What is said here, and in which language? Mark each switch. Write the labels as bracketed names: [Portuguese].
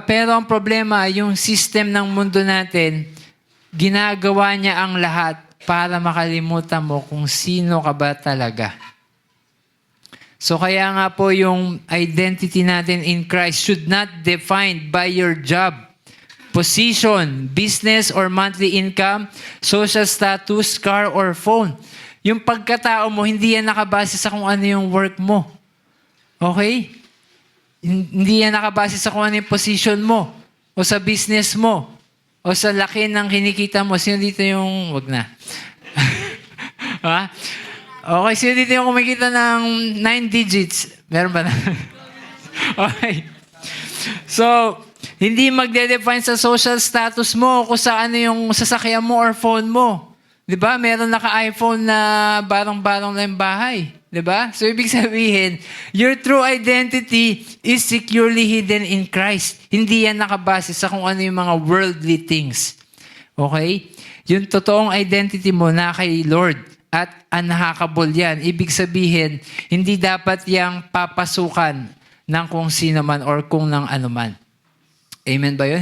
[Filipino] Pero ang problema, yung system ng mundo natin, ginagawa niya ang lahat para makalimutan mo kung sino ka ba talaga. So kaya nga po yung [English] identity [Filipino] natin [English] in Christ should not defined by your job, position, business or monthly income, social status, car or phone. [Filipino] Yung pagkatao mo, hindi yan nakabase sa kung ano yung work mo. Okay? Hindi yan nakabase sa kung ano yung position mo o sa business mo o sa laki ng kinikita mo. Sino dito yung... Wag na. Ha? Okay, sino dito yung kumikita ng 9 digits? Meron ba na? Okay. So, hindi magde-define sa social status mo kung saan yung sasakyan mo or phone mo. 'Di ba? Meron naka-iPhone na barong-barong na yung bahay. 'Di ba? [English] So, [Filipino] ibig sabihin, [English] your true identity is securely hidden in Christ. [Filipino] Hindi yan nakabase sa kung ano yung mga worldly things. Okay? Yung totoong identity mo na kay Lord at unhackable yan. Ibig sabihin, hindi dapat yang papasukan ng kung sino man or kung ng ano man. Amen ba yun?